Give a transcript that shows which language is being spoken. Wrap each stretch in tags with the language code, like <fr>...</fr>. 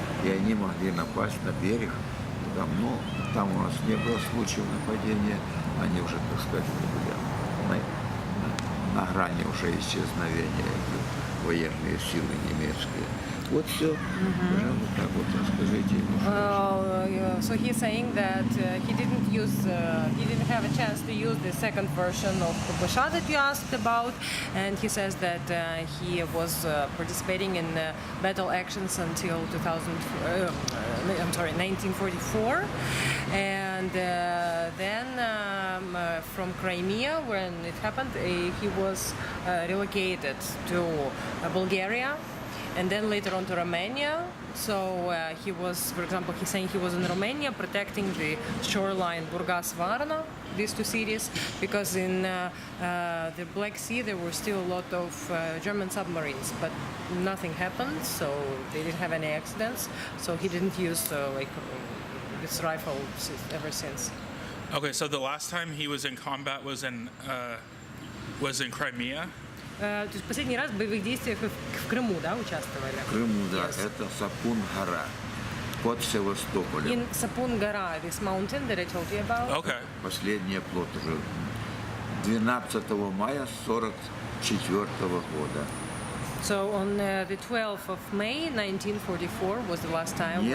<ru>И они могли напасть на берег. Там у нас не было случаев нападения. Они уже, так сказать, были на грани уже исчезновения, военные силы немецкие. Вот все. Пожалуйста, так вот расскажите ему.</ru> <en>So he's saying that he didn't have a chance to use the second version of Ppasha that you asked about, and he says that he was participating in battle actions until 1944, and then from Crimea, when it happened, he was relocated to Bulgaria. and then later on to Romania. So he was, for example, he's saying he was in Romania protecting the shoreline Burgas-Varna, these two cities, because in the Black Sea there were still a lot of German submarines, but nothing happened, so they didn't have any accidents. So he didn't use this rifle ever since. Okay, so the last time he was in combat was in Crimea.</en> <ru>То есть последний раз в боевых действиях в Крыму, да, участвовали? В Крыму, да,</ru> <en>Yes.</en> <ru>это Сапун-гора под Севастополем.</ru> <en>In Sapun-Gora, this mountain that I told you about. Okay.</en> <ru>Последний оплот уже 12 мая 1944 года.</ru> <en>So on the 12th of May 1944 was the last time when he</en>